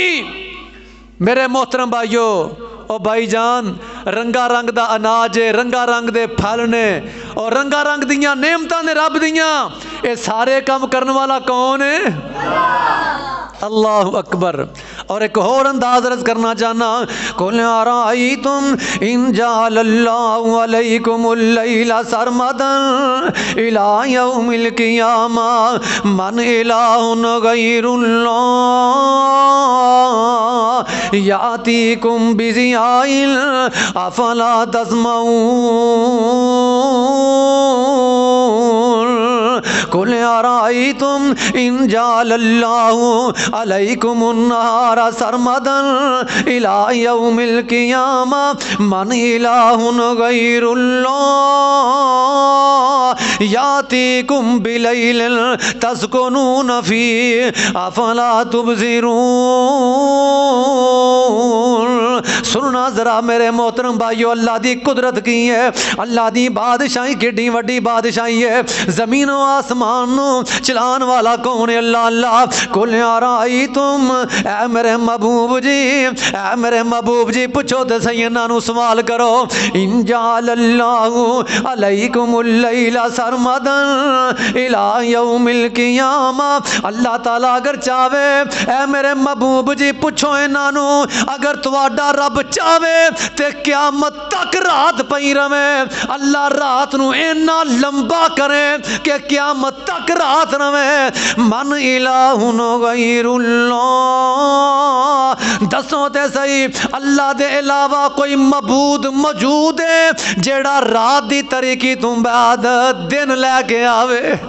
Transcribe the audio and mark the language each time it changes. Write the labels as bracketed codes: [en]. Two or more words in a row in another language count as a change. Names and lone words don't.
[pa] میرے محترم بھائیوں، او بھائی جان، رنگا رنگ دا اناج ہے، رنگا رنگ دے پھل نے، اور رنگا رنگ دیاں نعمتاں نے رب دیاں. [ur] یہ سارے کام کرنے والا کون ہے? [ar] الله أكبر. [pa] اور ایک اور انداز عرض کرنا چاہنا, [ar] قل أرأيتم إن جعل الله عليكم الليل سرمدا إلى يوم القيامة من إله غير الله يأتيكم بضياء أفلا تسمعون. قل أرأيتم إن جعل الله عليكم النهار سرمدا إلى يوم القيامة من إله غير الله يأتيكم بليل تسكنون في أفلا تبصرون. [pa] سننا ذرا میرے محترم بھائیوں، اللہ دی قدرت کی ہے، اللہ دی بادشاہی کڈی وڈی بادشاہی ہے. زمین اور آسمان نوں چلان والا کون ہے? अल्लाह अल्लाह। [ar] قل أرأيتم, [pa] اے میرے محبوب جی، اے میرے محبوب جی پوچھو تو سہی، انہاں نوں سوال کرو. [ar] إن جعل الله عليكم الليل سرمدا إلى يوم القيامة, [pa] اللہ تعالیٰ اگر چاہے، اے میرے محبوب جی پوچھو انہاں نوں، اگر تہاڈا رب چاہے تے قیامت تک رات پئی روے، اللہ رات نوں اینا لمبا کرے کہ قیامت تک رات روے. [ar] من إله غير الله, [pa] دسو تے سہی اللہ دے علاوہ کوئی معبود موجود ہے جیڑا رات دی تاریکی تو بعد دن لیکے آوے?